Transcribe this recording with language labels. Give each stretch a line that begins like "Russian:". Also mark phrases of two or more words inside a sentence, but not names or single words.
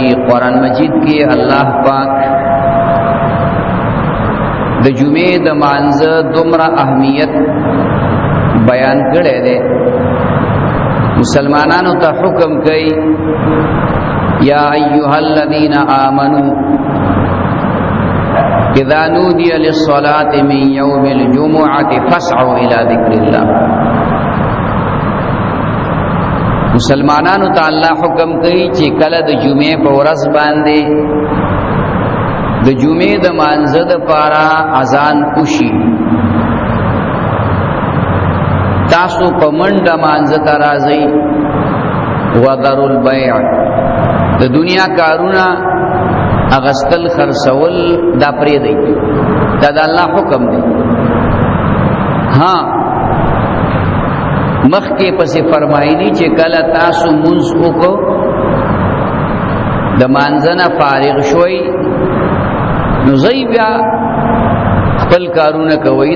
Pashto: قرآن مجید کې الله پاک د جمعې د مانځه دومره اهمیت بیان کړی دی مسلمانانو ته حکم کوي
Arabic: یا ایها الذین آمنوا اذا نودي للصلاة من يوم الجمعة فاسعوا الى ذکر الله.
Pashto: مسلمانانو ته الله حکم کوي چې کله د جمعې په ورځ باندې د جمعې د مانځه دپاره اذان وشي تاسو په منډه مانځه ته راځئ.
Arabic: وذروا البيع
Pashto: د دنیا کارونه اغستل خرڅول دا پرېږدئ دا د الله حکم دی. ها مخکې پسې فرمایلی چې کله تاسو مونځ وکړو د مانځه نه فارغ شوئ نو ځئ بیا خپل کارونه کوي.